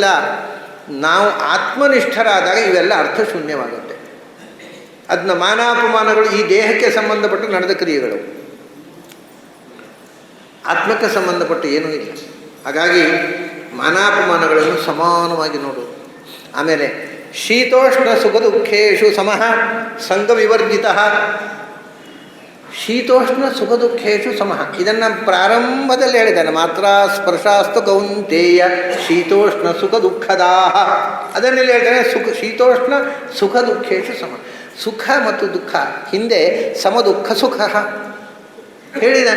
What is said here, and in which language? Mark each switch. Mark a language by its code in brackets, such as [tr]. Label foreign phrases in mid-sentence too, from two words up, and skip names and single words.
[kn] ನಾವು ಆತ್ಮನಿಷ್ಠರಾದಾಗ ಇವೆಲ್ಲ ಅರ್ಥಶೂನ್ಯವಾಗುತ್ತೆ. ಅದನ್ನ ಮಾನಾಪಮಾನಗಳು ಈ ದೇಹಕ್ಕೆ ಸಂಬಂಧಪಟ್ಟು ನಡೆದ ಕ್ರಿಯೆಗಳು, ಆತ್ಮಕ್ಕೆ ಸಂಬಂಧಪಟ್ಟು ಏನೂ ಇಲ್ಲ. ಹಾಗಾಗಿ ಮಾನಾಪಮಾನಗಳನ್ನು ಸಮಾನವಾಗಿ ನೋಡುವುದು. [sa] ಆಮೇಲೆ ಶೀತೋಷ್ಣ ಸುಖ ದುಃಖೇಶು ಸಮಃ ಸಂಗವಿವರ್ಜಿತ. ಶೀತೋಷ್ಣ ಸುಖ ದುಃಖೇಶು ಸಮಃ, [kn] ಇದನ್ನು ಪ್ರಾರಂಭದಲ್ಲಿ ಹೇಳಿದ್ದಾನೆ. [sa] ಮಾತ್ರ ಸ್ಪರ್ಶಾಸ್ತು ಕೌಂತೇಯ ಶೀತೋಷ್ಣ ಸುಖ ದುಃಖದಾಹ. [kn] ಅದನ್ನೆಲ್ಲ ಹೇಳ್ತಾನೆ, [sa] ಶೀತೋಷ್ಣ ಸುಖ ದುಃಖೇಶು ಸಮ. [kn] ಸುಖ ಮತ್ತು ದುಃಖ ಹಿಂದೆ ಸಮ ದುಃಖ ಸುಖ ಹೇಳಿದ್ದಾನೆ.